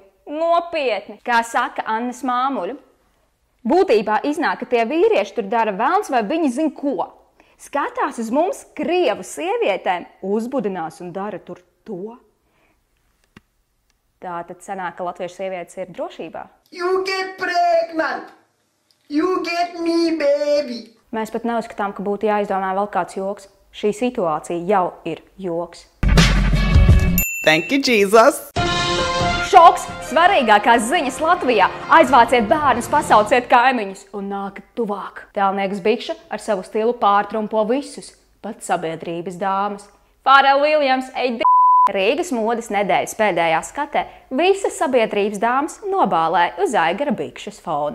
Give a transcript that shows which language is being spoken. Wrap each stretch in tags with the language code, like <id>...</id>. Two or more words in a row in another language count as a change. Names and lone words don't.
<lv>Nopietni! Kā saka Annas māmuļu. Būtībā iznāk, ka tie vīrieši tur dara velns vai viņi zin ko. Skatās uz mums, krievu sievietēm, uzbudinās un dara tur to. Tātad sanāk, ka latviešu sievietes ir drošībā.</lv> <en>You get pregnant! You get me, baby!</en> <lv>Mēs pat neuzskatām, ka būtu jāizdomā vēl kāds joks. Šī situācija jau ir joks.</lv> <en>Thank you, Jesus!</en> <lv>Šoks! Svarīgākās ziņas Latvijā! Aizvāciet bērnus, pasauciet kaimiņus un nākat tuvāk! Tēlnieks Bikša ar savu stilu pārtrumpo visus, pat sabiedrības dāmas. Pharrell Williams, Rīgas modes nedēļas pēdējā skatē visas sabiedrības dāmas nobālēja uz Aigara Bikšas fona.</lv>